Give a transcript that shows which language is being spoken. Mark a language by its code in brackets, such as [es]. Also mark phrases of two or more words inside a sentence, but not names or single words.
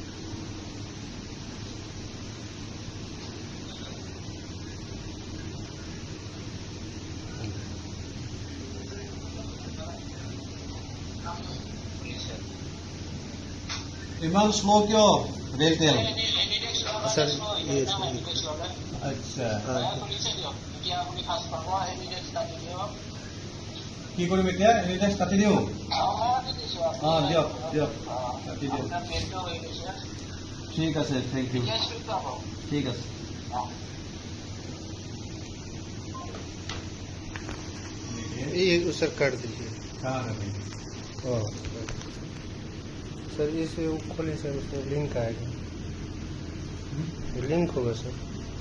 [as] ইমান স্লো কিয় রেলটেল [hi] सर ये [as] আচ্ছা [hi] हाँ [as] কি কৰিম এতিয়া এনিটাইম কাটি দিওঁ দিয়ক দিয়ক কাটি দিওঁ ঠিক আছে [en] thank you [as] ঠিক আছে [hi] ये सर काट दीजिए हाँ रवि हाँ सर इसे खोलिए सर उसमें लिंक आएगा लिंक होगा सर